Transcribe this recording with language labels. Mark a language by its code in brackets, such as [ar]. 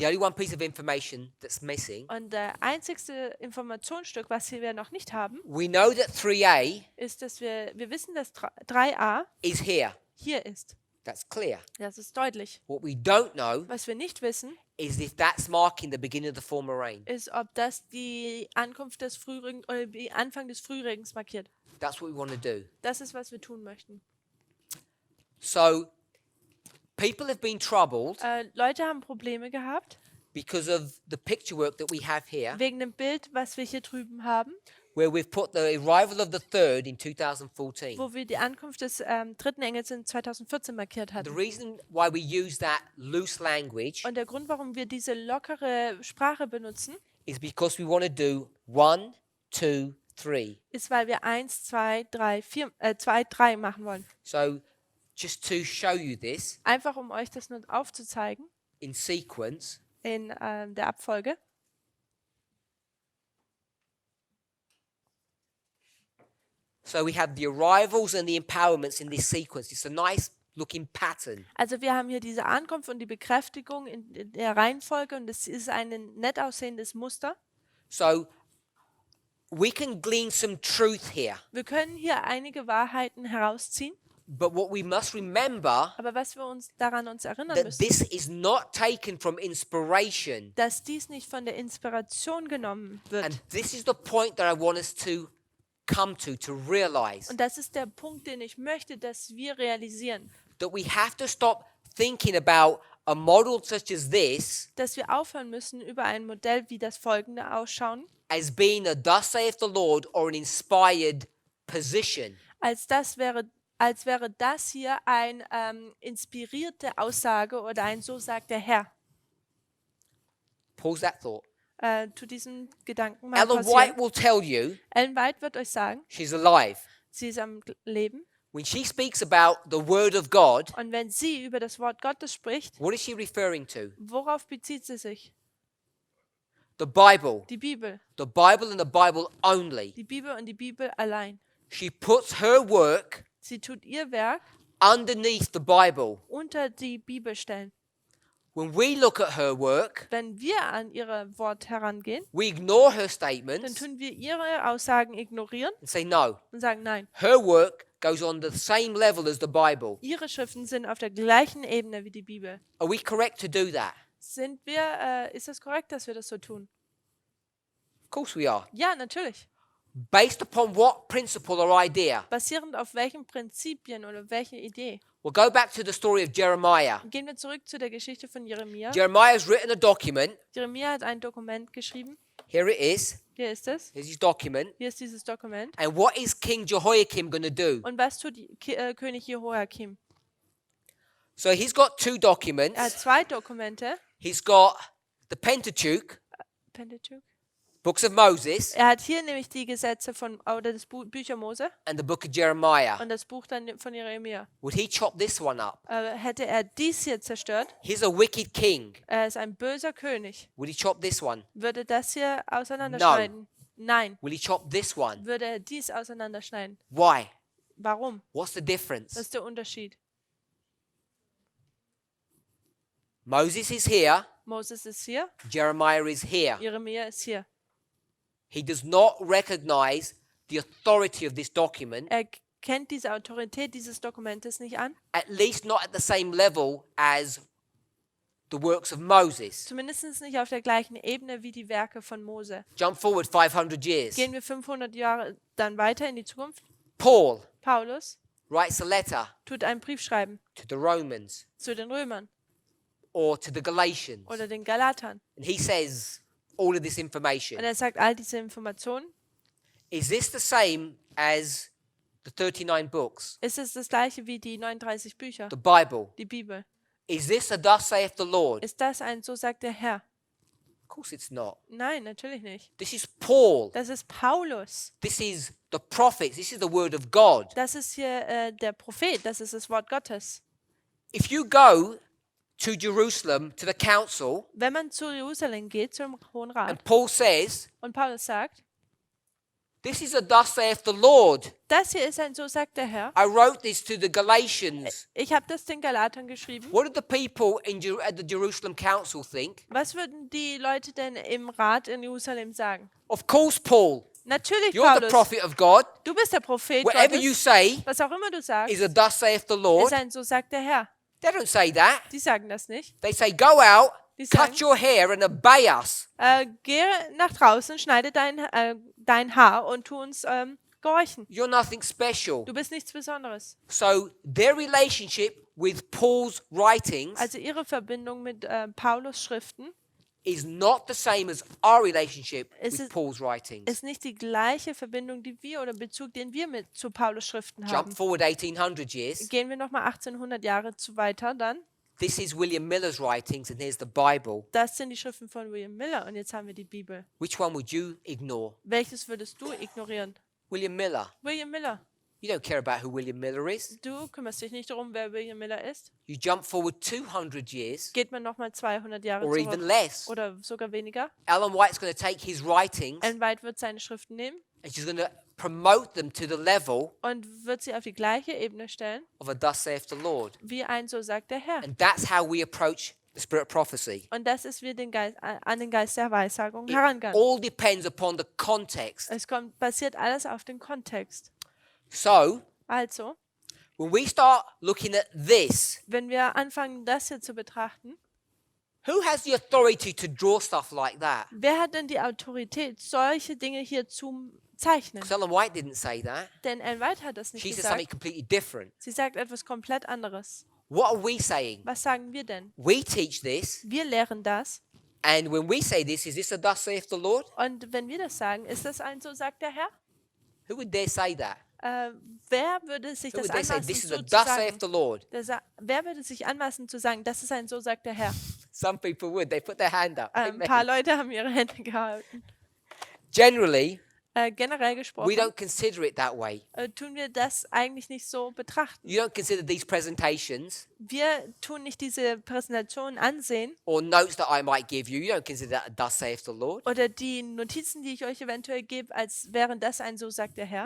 [en] the only one piece of information that's missing, [de] Und der einzigste Informationsstück, was wir noch nicht haben, [en] we know that 3a [de] ist, dass wir wissen, dass 3a [en] is here. [de] hier ist. [en] That's clear. [de] Das ist deutlich. [en] What we don't know [de] Was wir nicht wissen, [en] is if that's marking the beginning of the former rain. [de] ist, ob das die Ankunft des Frühregen oder die Anfang des Frühregens markiert. [en] That's what we want to do. [de] Das ist, was wir tun möchten. [en] So, people have been troubled [de] Leute haben Probleme gehabt [en] because of the picture work that we have here, [de] wegen dem Bild, was wir hier drüben haben, [en] where we've put the arrival of the third in 2014. [de] wo wir die Ankunft des dritten Engels in 2014 markiert [en] The [de] hatten. [en] reason why we use that loose language [de] Und der Grund, warum wir diese lockere Sprache benutzen, [en] is because we want to do 1, 2, 3. [de] ist, weil wir 1, 2, 3, 2, 3 machen wollen. [en] So, just to show you this [de] Einfach, um euch das nur aufzuzeigen [en] in sequence, [de] in der Abfolge. [en] so we have the arrivals and the empowerments in this sequence. It's a nice looking pattern. [de] Also wir haben hier diese Ankunft und die Bekräftigung in der Reihenfolge und es ist ein nett aussehendes Muster. [en] So, we can glean some truth here. [de] Wir können hier einige Wahrheiten herausziehen, [en] But what we must remember, [de] aber was wir uns erinnern [en] that [de] müssen, [en] this is not taken from inspiration. [de] dass dies nicht von der Inspiration genommen wird. [en] And this is the point that I want us to come to realize. [de] Und das ist der Punkt, den ich möchte, dass wir realisieren, [en] That we have to stop thinking about a model such as this [de] dass wir aufhören müssen, über ein Modell wie das folgende ausschauen, [en] as being a thus saith the Lord or an inspired position. [de] als wäre das hier eine inspirierte Aussage oder ein So sagt der Herr. [en] Pause that thought. [de] Zu diesem Gedanken mal [en] Ellen White [de] pausieren. [en] will tell you [de] Ellen White wird euch sagen, [en] she's alive. [de] sie ist am Leben. [en] When she speaks about the word of God, [de] Und wenn sie über das Wort Gottes spricht, [en] what is she referring to? [de] worauf bezieht sie sich? [en] The Bible. [de] Die Bibel. [en] The Bible and the Bible only. [de] Die Bibel und die Bibel allein. [en] She puts her work [de] Sie tut ihr Werk [en] underneath the Bible, [de] unter die Bibel stellen. [en] When we look at her work, [de] Wenn wir an ihr Wort herangehen, [en] we ignore her [de] dann [en] statements [de] tun wir ihre Aussagen ignorieren [en] and say, no, [de] und sagen, nein, [en] her work goes on the same level as the Bible. [de] ihre Schriften sind auf der gleichen Ebene wie die Bibel. [en] Are we correct to do that? [de] Ist es korrekt, dass wir das so tun? [en] Of course we are. [de] Ja, natürlich. [en] Based upon what principle or idea? [de] Basierend auf welchen Prinzipien oder welche Idee? [en] We'll go back to the story of Jeremiah. [de] Gehen wir zurück zu der Geschichte von Jeremia. [en] Jeremiah has written a document. [de] Jeremia hat ein Dokument geschrieben. [en] Here it is. [de] Hier ist es. [en] Here's his document. [de] Hier ist dieses Dokument. [en] And what is King Jehoiakim going to do? [de] Und was tut König Jehoiakim? [en] So he's got two documents. [de] Er hat zwei Dokumente. [en] He's got the Pentateuch, [de] Pentateuch. [en] books of Moses, [de] Er hat hier nämlich die Gesetze oder das Bücher Mose [en] and the book of Jeremiah. [de] und das Buch dann von Jeremia. [en] Would he chop this one up? [de] Hätte er dies hier zerstört, [en] He's a wicked king. [de] er ist ein böser König, [en] Would he chop this one? [de] würde das hier auseinanderschneiden? Nein. [en] Will he chop this one? [de] Würde er dies auseinanderschneiden? [en] Why? [de] Warum? [en] What's the [de] Was [en] difference? [de] ist der Unterschied? [en] Moses is here, [de] Moses ist hier, [en] Jeremiah is here. [de] Jeremia ist hier. [en] He does not recognize the authority of this document, [de] Er kennt diese Autorität dieses Dokumentes nicht an, [en] at least not at the same level as the works of Moses. [de] zumindest nicht auf der gleichen Ebene wie die Werke von Mose. [en] Jump forward 500 years. [de] Gehen wir 500 Jahre dann weiter in die Zukunft. [en] Paul [de] Paulus [en] writes a letter [de] tut einen Brief schreiben [en] to the Romans [de] zu den Römern [en] or to the Galatians, [de] oder den Galatern. [en] and he says all of this [de] Und [en] information. [de] er sagt all diese Informationen. [en] Is this the same as the 39 books, [de] Ist es das gleiche wie die 39 Bücher, [en] the Bible? [de] die Bibel? [en] Is this a thus saith the Lord? [de] Ist das ein so sagt der Herr? [en] Of course it's not. [de] Nein, natürlich nicht. [en] This is Paul. [de] Das ist Paulus. [en] This is the prophets. This is the word of God. [de] Das ist hier der Prophet. Das ist das Wort Gottes. [en] If you go to Jerusalem, to the council, [de] Wenn man zu Jerusalem geht, zum Hohen Rat, [en] and Paul says, [de] und Paulus sagt, [en] this is a thus saith the Lord. [de] das hier ist ein so sagt der Herr. [en] I wrote this to the Galatians. [de] Ich habe das den Galatern geschrieben. [en] What did the people at the Jerusalem council think? [de] Was würden die Leute denn im Rat in Jerusalem sagen? [en] Of course, Paul, [de] Natürlich, [en] you're the [de] Paulus. [en] prophet of God. [de] Du bist der Prophet [en] Whatever you [de] Gottes. [en] say [de] Was auch immer du sagst, [en] is a thus saith the Lord. [de] ist ein so sagt der Herr. [en] They don't say that. [de] Die sagen das nicht. [en] They say, go out, [de] Die [en] cut [de] sagen, [en] your hair and obey us. [de] Geh nach draußen, schneide dein Haar und tu uns gehorchen. [en] You're nothing special. [de] Du bist nichts Besonderes. [en] So their relationship with Paul's writings [de] Also ihre Verbindung mit Paulus Schriften [en] is not the same as our relationship [de] Es [en] with [de] ist- [en] Paul's writings. [de] ist nicht die gleiche Verbindung, die wir oder Bezug, den wir mit zu Paulus Schriften haben. [en] Jump forward 1800 years. [de] Gehen wir nochmal 1800 Jahre zu weiter dann. [en] This is William Miller's writings, and here's the Bible. [de] Das sind die Schriften von William Miller und jetzt haben wir die Bibel. [en] Which one would you ignore? [de] Welches würdest du ignorieren? [en] William Miller. [de] William Miller. [en] You don't care about who William Miller is. [de] Du kümmerst dich nicht darum, wer William Miller ist. [en] You jump forward 200 years [de] Geht man nochmal 200 Jahre [en] or even [de] zurück [en] less. [de] oder sogar weniger. [en] Ellen White's going to take his writings [de] Ellen White wird seine Schriften nehmen [en] and she's going to promote them to the level [de] und wird sie auf die gleiche Ebene stellen, [en] of a thus saith the Lord. [de] wie ein so sagt der Herr. [en] And that's how we approach the spirit of prophecy. [de] Und das ist, wie an den Geist der Weissagung [en] It [de] herangehen. [en] all depends upon the context. [de] Es basiert alles auf den Kontext. [en] So, [de] Also, [en] when we start looking at this, [de] wenn wir anfangen, das hier zu betrachten, [en] who has the authority to draw stuff like that? [de] wer hat denn die Autorität, solche Dinge hier zu zeichnen? [en] Because Ellen White didn't say that. [de] Denn Ellen White hat das nicht [en] She said something [de] gesagt. [en] completely different. [de] Sie sagt etwas komplett anderes. [en] What are we saying? [de] Was sagen wir denn? [en] We teach this, [de] Wir lehren das. [en] and when we say this, is this a thus saith the Lord? [de] Und wenn wir das sagen, ist das ein so sagt der Herr? [en] Who would dare say that? [de] Wer würde sich [en] Who [de] das [en] would dare say [de] anmaßen, [en] this is [de] so [en] a [de] zu [en] thus [de] sagen? [en] saith the Lord? [de] Wer würde sich anmaßen zu sagen, das ist ein so sagt der Herr? [en] Some people would. They put their hand up. [de] Ein [en] Amen. [de] paar Leute haben ihre Hände gehalten. [en] Generally, [de] Generell [en] we [de] gesprochen [en] don't consider it that way. [de] tun wir das eigentlich nicht so betrachten. [en] You don't consider these presentations [de] Wir tun nicht diese Präsentation ansehen [en] or notes that I might give you. You don't consider that a thus saith the Lord. [de] oder die Notizen, die ich euch eventuell gebe, als wären das ein so sagt der Herr.